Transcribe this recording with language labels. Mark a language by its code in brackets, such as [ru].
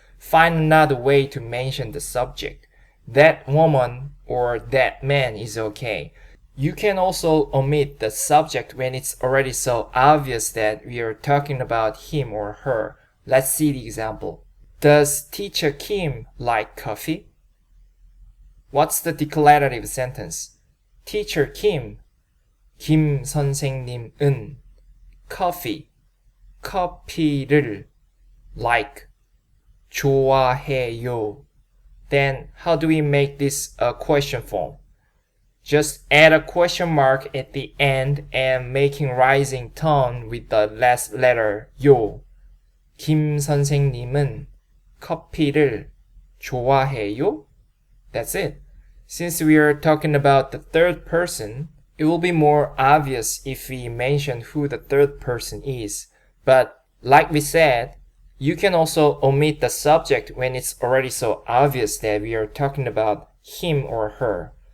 [en] Find another way to mention the subject. That woman or that man is okay. You can also omit the subject when it's already so obvious that we are talking about him or her. Let's see the example. Does teacher Kim like coffee? What's the declarative sentence? Teacher Kim, [ko] 김 선생님은 커피를 [en] like, [ko] 좋아해요. [en] Then how do we make this a question form? Just add a question mark at the end and making rising tone with the last letter 요. [ko] 김 선생님은 커피를 좋아해요? [en] That's it. Since we are talking about the third person, it will be more obvious if we mention who the third person is. But like we said, you can also omit the subject when it's already so obvious that we are talking about him or her.